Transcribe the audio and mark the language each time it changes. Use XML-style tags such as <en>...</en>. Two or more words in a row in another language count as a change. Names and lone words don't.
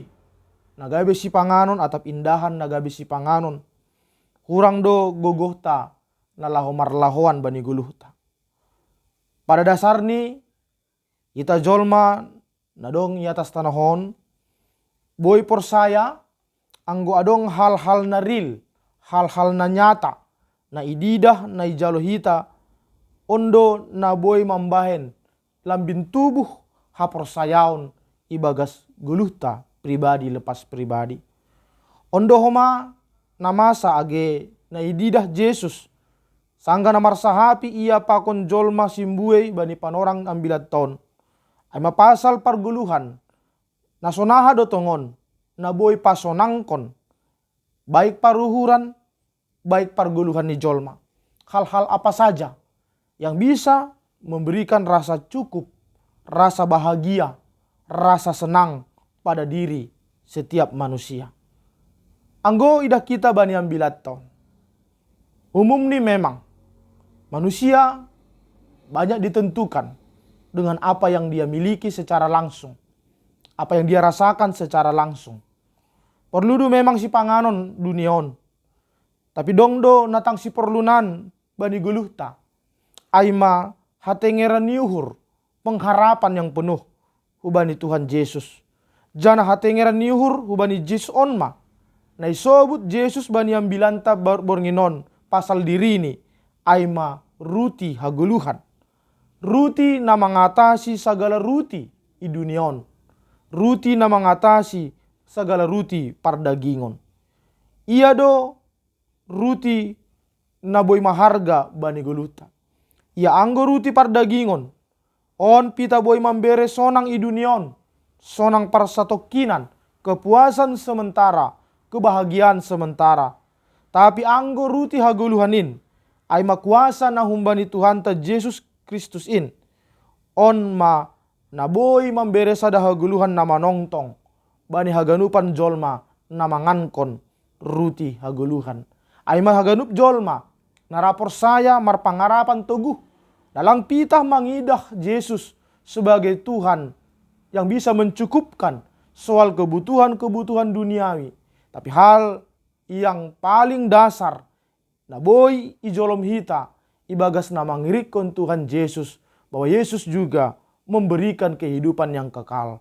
<bts>Nagabe si panganon atap indahan nagabe si panganon. Kurang do gogoh ta nalaho marlahoan bani guluh ta. Pada dasar ni ita jolma nadong i atas tanahon. Boy porsaya anggo adong hal-hal na real, hal-hal na nyata, na ididah, na ijalo hita, ondo na boy mambahen, lambin tubuh haporsayaon ibagas guluhta</bts> <id>pribadi lepas pribadi.</id> <bts>Ondo homa na masa age na ididah Jesus, sangga na marsahapi ia pakon jolma simbuey bani panorang ambilat ton. Ay mapasal parguluhan, nasonaha dotongon, na boy pasonangkon, baik paruhuran, baik parguluhan ni jolma.</bts> <id>Hal-hal apa saja yang bisa memberikan rasa cukup, rasa bahagia, rasa senang pada diri setiap manusia.</id> <bts>Anggo idah kita bani ambilat ton.</bts> <id>Umum ni memang manusia banyak ditentukan dengan apa yang dia miliki secara langsung, apa yang dia rasakan secara langsung.</id> <bts>Perlu do memang si panganon duniaon. Tapi dongdo natang si perlunan bani guluhta. Aima hatengeran niuhur</bts> <id>pengharapan yang penuh</id> <bts>hubani Tuhan Yesus. Jana hatengeran niuhur hubani Yesus onma. Na isobut Yesus bani ambilanta bornginon pasal diri ini. Aima ruti haguluhan. Ruti na</bts> <id>mengatasi segala</id> <bts>ruti i duniaon. Ruti na</bts> <id>mengatasi segala</id> <bts>ruti pardagingon. Ia do ruti na boy maharga bani guluta. Ia anggo ruti pardagingon. On pita boy mambere sonang i duniaon. Sonang parsatokinan.</bts> <id>Kepuasan sementara. Kebahagiaan sementara.</id> <bts>Tapi anggo ruti haguluhanin. Ay makuasa na humbani Tuhan ta Yesus Kristus in. On ma naboy mambere sada haguluhan na manongtong. Bani haganupan jolma na mangankon ruti haguluhan. Ay mahaganup jolma narapor saya marpangarapan teguh. Dalang pitah mangidah Yesus</bts> <id>sebagai Tuhan yang bisa mencukupkan soal kebutuhan-kebutuhan duniawi. Tapi hal yang paling dasar</id> <bts>na boy ijolom hita ibagas na mangirikon Tuhan Yesus</bts> <id>bahwa Yesus juga memberikan kehidupan yang kekal.</id>